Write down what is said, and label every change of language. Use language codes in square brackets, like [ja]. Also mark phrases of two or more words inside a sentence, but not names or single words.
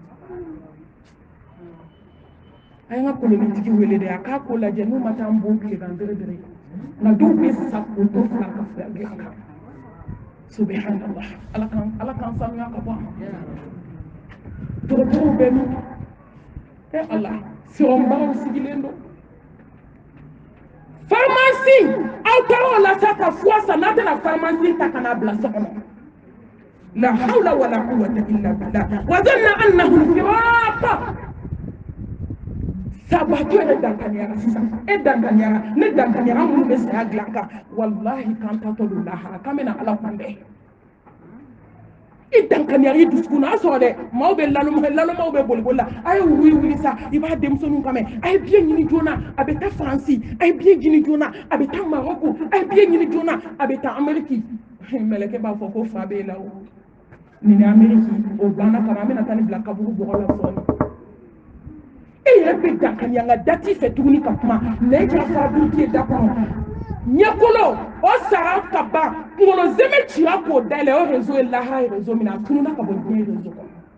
[bm] a ye n ka kolonitigi wele dɛ a k'a ko lajɛ n'u ma taa n bon tile kan dere nka dɔw bɛ sa k'o to fila ka fila dilan kan subhanallah ala k'an sanuya ka bɔ a ma dɔgɔtɔrɔw bɛ min Allah sirombaw sigilen don pharmacie aw taara la sa ka fua sa n'a tɛna pharmacie ta kana bila so kɔnɔ la [ar] حول ولا قوة إلا بالله وظن أنه الفراق [bm] sabato yɛrɛ dankaniyara sisan e dankaniyara ne dankaniyara minnu bɛ saya dilan kan wallahi kan tatɔ don lahara kan bɛna ala kunbɛn i dankaniyara i dusukun a sɔrɔ dɛ maaw bɛ lalɔmaw bɛ boliboli la a ye wuli sa i b'a denmisɛnninw kan mɛn a ye biye ɲini joona a bɛ taa faransi a ye biye ɲini joona a bɛ taa maroko a ye biye ɲini joona a bɛ taa ameriki mɛlɛkɛ b'a fɔ ko fa b'e la o nin ni ameriki o banna kama an bɛna taa ni bila kaburu bɔgɔ la sɔɔni e yɛrɛ bɛ dankaniya nka dati fɛ tuguni ka kuma mɛ e ka fabrique ye da kɔnɔ ɲɛkolo o sara ka ban kunkolo zɛmɛ cira k'o dayɛlɛ o réseau ye lahara ye réseau min na a tununa ka bɔ diɲɛ réseau kɔnɔ